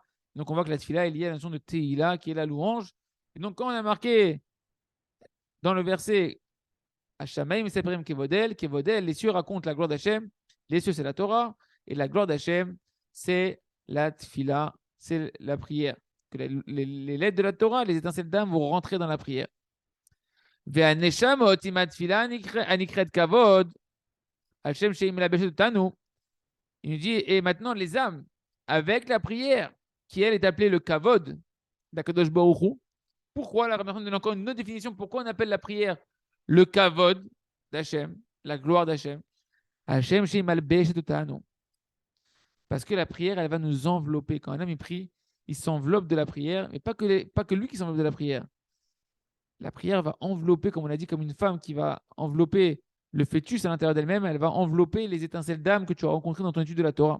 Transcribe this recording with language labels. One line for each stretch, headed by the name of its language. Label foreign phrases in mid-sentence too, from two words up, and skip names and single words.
French: Donc on voit que la tfila est liée à la notion de teila, qui est la louange. Et donc quand on a marqué dans le verset
Hebrew: השמים מספרים כבוד אל,
French: les cieux racontent la gloire d'Hachem, Les cieux, c'est la Torah. Et la gloire d'Hachem, c'est la tfila, c'est la prière. Que les lettres de la Torah, les étincelles d'âme vont rentrer dans la prière.
Hebrew: והנשמה עוצמת תפילה הנקראת כבוד, על שם שהיא מלבשת אותנו.
French: Il nous dit, et maintenant les âmes, avec la prière, qui elle est appelée le kavod d'
Hebrew: הקדוש ברוך הוא.
French: Pourquoi, la Ramachon donne encore une autre définition, pourquoi on appelle la prière le kavod d'Hachem, la gloire d'Hachem.
Hebrew: Hachem שהיא מלבשת אותנו.
French: Parce que la prière, elle va nous envelopper. Quand un homme il prie, il s'enveloppe de la prière, mais pas que lui qui s'enveloppe de la prière. La prière va envelopper, comme on l'a dit, comme une femme qui va envelopper le fœtus à l'intérieur d'elle-même, elle va envelopper les étincelles d'âme que tu as rencontrées dans ton étude de la Torah.